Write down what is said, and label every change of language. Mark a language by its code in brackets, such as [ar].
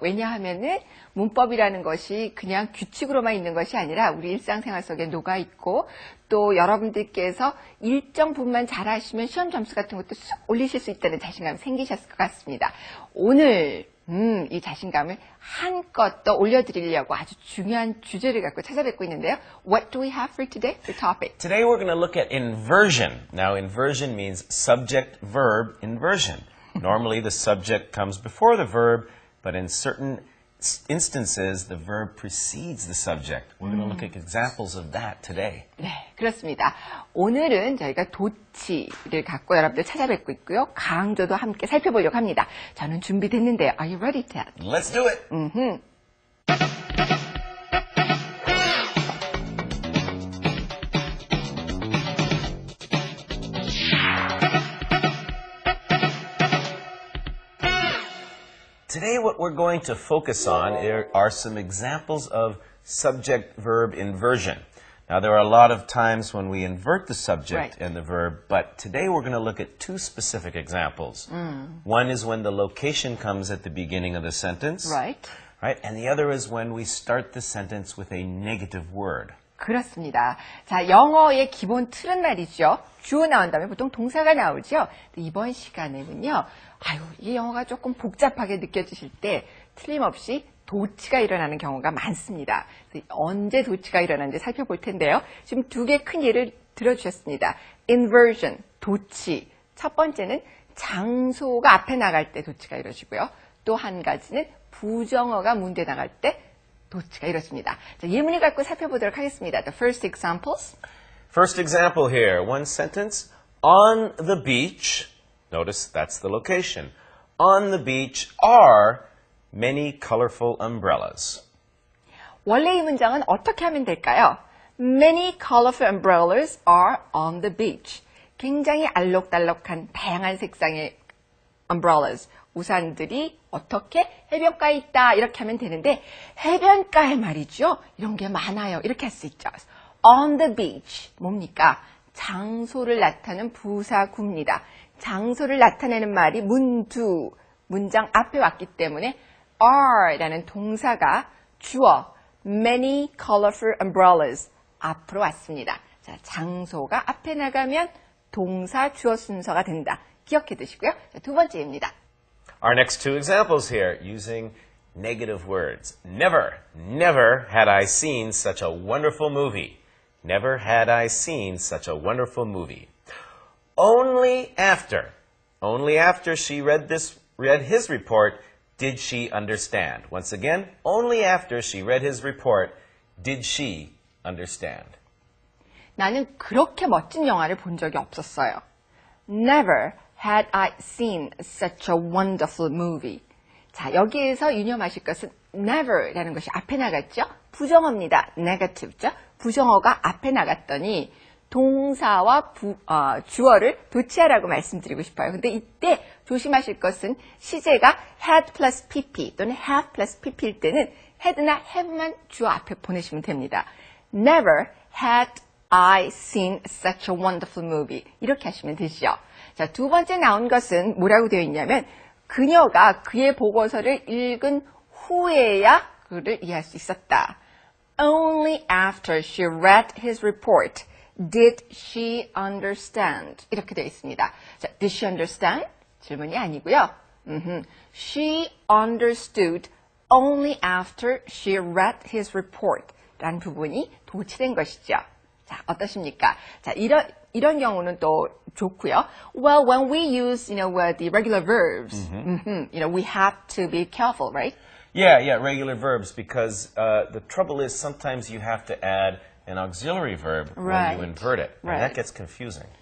[ko] 왜냐하면은 문법이라는 것이 그냥 규칙으로만 있는 것이 아니라 우리 일상생활 속에 녹아있고 또 여러분들께서 일정 부분만 잘하시면 시험 점수 같은 것도 쑥 올리실 수 있다는 자신감이 생기셨을 것 같습니다. 오늘 이 자신감을 한껏 더 올려드리려고 아주 중요한 주제를 갖고 찾아뵙고 있는데요. [en] What do we have for today, for topic? Today we're going to look at inversion. Now, inversion means subject-verb inversion. Normally the subject comes before the verb, but in certain instances the verb precedes the subject. We're going to look at examples of that today. [ko] 네, 그렇습니다. 오늘은 저희가 도치를 갖고 여러분들 찾아뵙고 있고요. 강조도 함께 살펴보려고 합니다. 저는 준비됐는데요. [en] Are you ready, Ted? Let's do it! Today what we're going to focus on are some examples of subject-verb inversion. Now there are a lot of times when we invert the subject and the verb, but today we're going to look at two specific examples. One is when the location comes at the beginning of the sentence. Right. And the other is when we start the sentence with a negative word. [ko] 그렇습니다. 자, 영어의 기본 틀은 말이죠. 주어 나온 다음에 보통 동사가 나오죠. 이번 시간에는요. 이 영어가 조금 복잡하게 느껴지실 때 틀림없이 도치가 일어나는 경우가 많습니다. 언제 도치가 일어나는지 살펴볼 텐데요. 지금 두 개 큰 예를 들어주셨습니다. Inversion, 도치. 첫 번째는 장소가 앞에 나갈 때 도치가 이루어지고요. 또 한 가지는 부정어가 문제 나갈 때 도치가 이루어집니다. 자, 예문을 갖고 살펴보도록 하겠습니다. [en] The first examples. First example here, one sentence. On the beach, notice that's the location. On the beach are many colorful umbrellas. [ko] 원래 이 문장은 어떻게 하면 될까요? [en] Many colorful umbrellas are on the beach. [ko] 굉장히 알록달록한 다양한 색상의 umbrellas, 우산들이 어떻게 해변가에 있다 이렇게 하면 되는데 해변가에 말이죠. 이런 게 많아요. 이렇게 할 수 있죠. [en] On the beach, [ko] 뭡니까? 장소를 나타내는 부사구입니다. 장소를 나타내는 말이 문두, 문장 앞에 왔기 때문에 are라는 동사가 주어 [en] many colorful umbrellas [ko] 앞으로 왔습니다. 자, 장소가 앞에 나가면 동사 주어 순서가 된다. 기억해 두시고요. 자, 두 번째입니다. [en] Our next two examples here using negative words. Never had I seen such a wonderful movie. Never had I seen such a wonderful movie. Only after she read his report did she understand. Once again, only after she read his report did she understand. [ko] 나는 그렇게 멋진 영화를 본 적이 없었어요. [en] Never had I seen such a wonderful movie. [ko] 자, 여기에서 유념하실 것은 never라는 것이 앞에 나갔죠? 부정어입니다. negative죠? 부정어가 앞에 나갔더니 동사와 주어를 도치하라고 말씀드리고 싶어요. 근데 이때 조심하실 것은 시제가 had plus pp 또는 have plus pp일 때는 had나 have만 주어 앞에 보내시면 됩니다. [en] Never had I seen such a wonderful movie. [ko] 이렇게 하시면 되죠. 자, 두 번째 나온 것은 뭐라고 되어 있냐면 그녀가 그의 보고서를 읽은 후에야 그를 이해할 수 있었다. [en] Only after she read his report did she understand. [ko] 이렇게 되어 있습니다. 자, [en] did she understand? [ko] 질문이 아니고요. [en] She understood only after she read his report. [ko] 라는 부분이 도치된 것이죠. 자, 어떠십니까? 자, 이런 경우는 또 좋고요. [en] Well, when we use, the regular verbs, we have to be careful, right? Yeah, regular verbs, because the trouble is sometimes you have to add an auxiliary verb when you invert it, and that gets confusing.